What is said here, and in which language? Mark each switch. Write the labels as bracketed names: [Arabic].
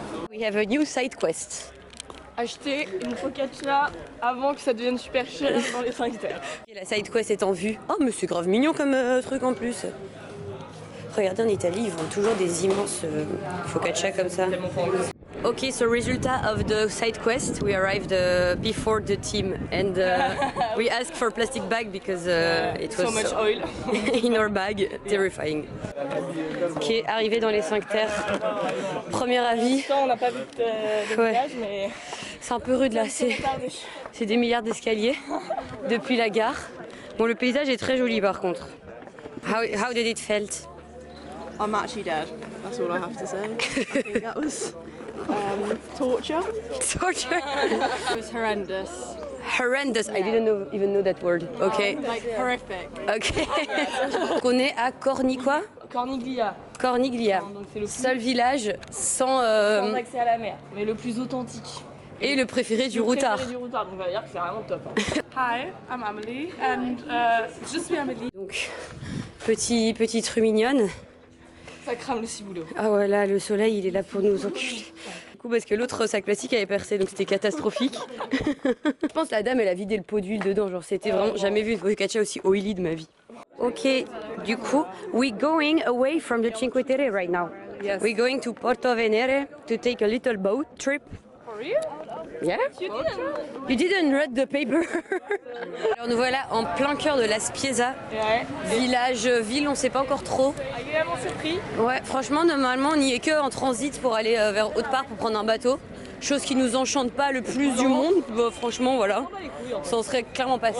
[English] We have a new side quest. [French] Acheter une focaccia avant que ça devienne super cher dans les 5 terres. Et la side quest est en vue. Oh mais c'est grave mignon comme truc en plus. Regardez en Italie, ils vendent toujours des immenses focaccia comme ça. [English] Okay, so résultat of the side quest, we arrived before the team and we asked for plastic bag because it was so much oil in our bag, terrifying. [French] Ok, arrivé dans les 5 terres. Premier avis. On n'a pas vu de village, mais c'est un peu rude là, c'est des milliards d'escaliers depuis la gare. Bon, le paysage est très joli par contre. [English] How did it felt? I'm actually dead. That's all I have to say. I think that was torture. Torture? It was horrendous. Horrendous. I didn't even know that word. Okay. Like horrific. [French] Ok. On est à Corniglia. Corniglia. Donc c'est le seul village sans accès à la mer, mais le plus authentique. Et le préféré du routard. Donc on va dire que c'est vraiment top. [English] Hi, I'm Amelie and [French] je suis Amelie. Donc petite rue mignonne. Ça crame le ciboulot. Ah ouais là le soleil il est là pour nous enculer. Du coup parce que l'autre sac plastique avait percé donc c'était catastrophique. Je pense que la dame elle a vidé le pot d'huile dedans, genre c'était vraiment jamais vu une focaccia aussi oily de ma vie. [English] Ok, [French] du coup, [English] we're going away from the Cinque Terre right now. Yes. We're going to Porto Venere to take a little boat trip. For real? Yeah? You didn't read the paper. [French] Alors nous voilà en plein cœur de la Spiezza. Village, ville, on sait pas encore trop. Agréablement surpris. Ouais, franchement, normalement, on n'y est que en transit pour aller vers Haute-Part pour prendre un bateau. Chose qui nous enchante pas le plus du monde. Bah, franchement, voilà. Ça en serait clairement passé.